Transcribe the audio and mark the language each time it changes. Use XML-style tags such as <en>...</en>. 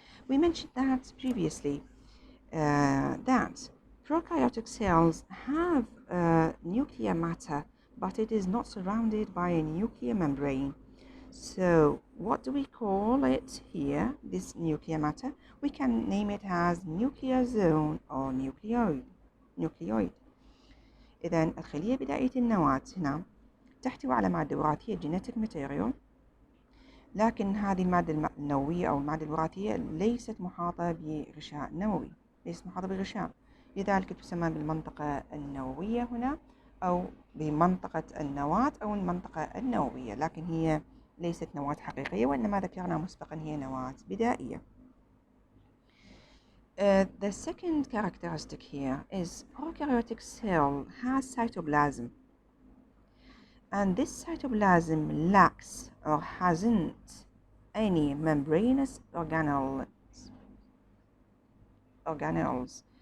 <en>We mentioned that previously, that prokaryotic cells have nuclear matter, but it is not surrounded by a nuclear membrane. So what do we call it here, this nuclear matter? We can name it as nuclear zone or nucleoid.</en> <ar>إذن الخلية بدائية النواة هنا تحتوي على مادة وراثية genetic material، لكن هذه المادة النووية أو المادة الوراثية ليست محاطة بغشاء نووي، ليست محاطة بغشاء، لذلك تسمى بالمنطقة النووية هنا أو بمنطقة النواة أو المنطقة النووية، لكن هي ليست نواة حقيقية، وإنما ذكرنا مسبقا هي نواة بدائية.</ar> <en>The second characteristic here is prokaryotic cell has cytoplasm, and this cytoplasm lacks or hasn't any membranous organelles.</en>